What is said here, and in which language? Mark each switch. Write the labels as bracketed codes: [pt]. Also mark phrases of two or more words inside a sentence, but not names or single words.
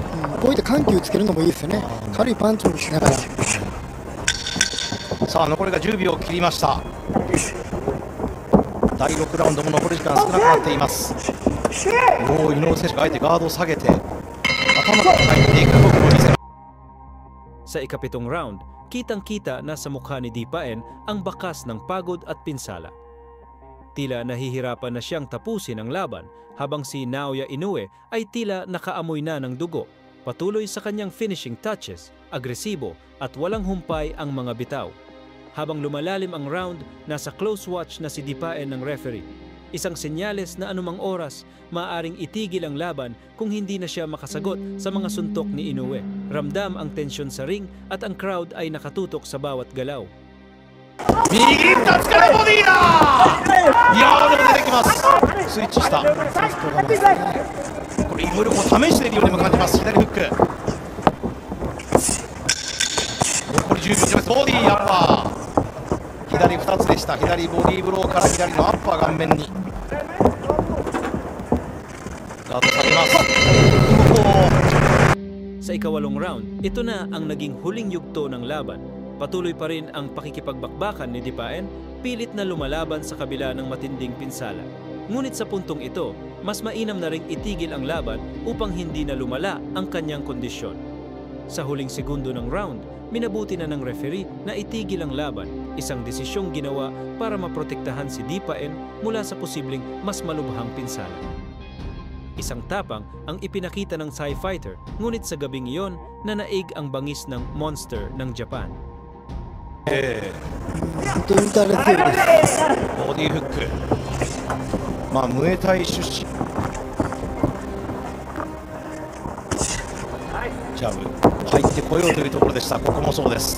[ja] こういった緩急つけるのもいいですよね。軽いパンチをしながら。さあ残りが10秒を切りました。第6ラウンドも残り時間少なくなっています。おお、井上選手があえてガードを下げて頭から入っていく動きを見せます。 [tl] Sa ikapitong round, kitang-kita na sa mukha ni Dipaen ang bakas ng pagod at pinsala. Tila nahihirapan na siyang tapusin ang laban habang si Naoya Inoue ay tila nakaamoy na ng dugo. Patuloy sa kanyang [en] finishing touches, [tl] agresibo at walang humpay ang mga bitaw. Habang lumalalim ang round, nasa [en] close watch [tl] na si Dipaen ng referee. Isang senyales na anumang oras, maaaring itigil ang laban kung hindi na siya makasagot sa mga suntok ni Inoue. Ramdam ang tensyon sa ring at ang crowd ay nakatutok sa bawat galaw. [ja] 右2つからボディだ。いやーでも出てきます。スイッチした。これいろいろ試しているようにも感じます。左フック。残り10秒です。ボディアッパー。左2つでした。左ボディーブローから左のアッパー顔面にガードされます。 [tl] Sa ikawalong round, ito na ang naging huling yugto ng laban. Patuloy pa rin ang pakikipagbakbakan ni Dipaen, pilit na lumalaban sa kabila ng matinding pinsala. Ngunit sa puntong ito, mas mainam na ring itigil ang laban upang hindi na lumala ang kanyang kondisyon. Sa huling segundo ng round, minabuti na ng referee na itigil ang laban, isang desisyong ginawa para maprotektahan si Dipaen mula sa posibleng mas malubhang pinsala. Isang tapang ang ipinakita ng [en] Thai fighter, [tl] ngunit sa gabing iyon nanaig ang bangis ng monster ng Japan. [ja] 本当に打たれ強いです。ボディフック、まあムエタイ出身、ジャブ入ってこようというところでした。ここもそうです。